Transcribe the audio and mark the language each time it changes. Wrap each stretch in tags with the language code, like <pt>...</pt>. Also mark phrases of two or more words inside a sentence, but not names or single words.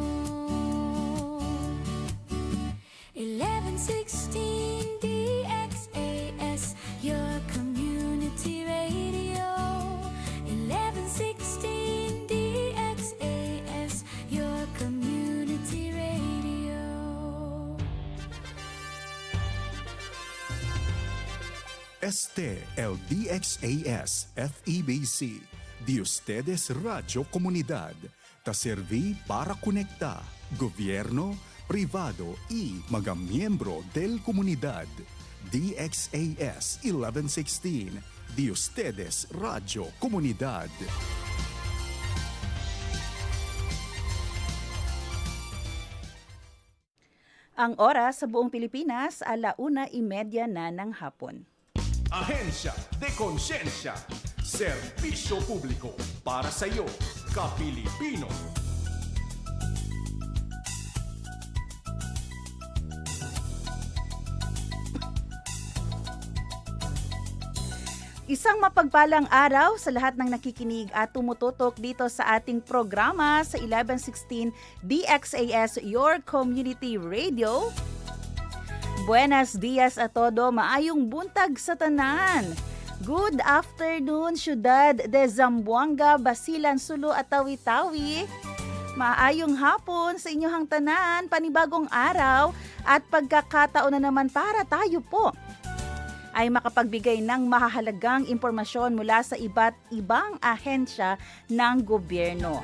<en>1116 DXAS, your community radio. 1116 DXAS, your community radio.</en> <cbk>Este el DXAS FEBC, de ustedes Radio Comunidad, te serví para conectar gobierno, privado y mga miembro del comunidad. DXAS 1116, de ustedes Radio Comunidad.</cbk> <tl>Ang oras sa buong Pilipinas, 1:30 na ng hapon. Ahensya de Konsensya, serbisyo publiko para sa iyo, ka-Pilipino. Isang mapagpalang araw sa lahat ng nakikinig at tumututok dito sa ating programa sa 1116 DXAS,</tl> <en>your community radio.</en> <cbk>Buenos dias a todo,</cbk> <ceb>maayong buntag sa tanan.</ceb> <en>Good afternoon,</en> <cbk>syudad de</cbk> <en>Zamboanga, Basilan, Sulu at Tawi-Tawi.</en> <ceb>Maayong hapon sa inyong tanan,</ceb> <tl>panibagong araw at pagkakataon na naman para tayo po ay makapagbigay ng mahahalagang impormasyon mula sa iba't ibang ahensya ng gobyerno.</tl>